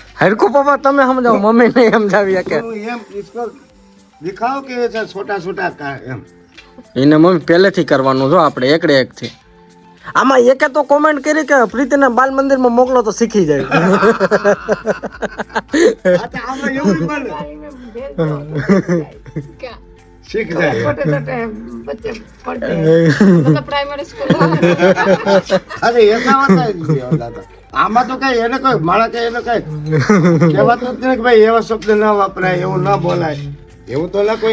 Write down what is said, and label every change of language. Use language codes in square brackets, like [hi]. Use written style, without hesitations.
[gu] હરકુ પપ્પા તમે સમજાવો, મમ્મી નહીં સમજાવી કે. તો એમ [hi] इसको दिखाओ કે ऐसा छोटा छोटा का એમ. [gu] એને મમ્મી પહેલેથી કરવાનું જો આપણે એકડે એક થી. આમાં એકે તો કોમેન્ટ કરી કે પ્રીતિને બાલ મંદિરમાં મોકલો તો શીખી જાય. આ તો આપણે એવું બને [hi] क्या [gu] શીખ જાય. [hi] छोटे छोटे बच्चे पढ़ते हैं. मतलब प्राइमरी स्कूल. [gu] અરે એના હોતા જ નથી હોતા તો. આમાં તો કઈ એને કોઈ માણસ કઈ એને કઈ કહેવાતું જ નથી કે ભાઈ એવા શબ્દ ન વપરાય, એવું ન બોલાય, એવું તો ના કોઈ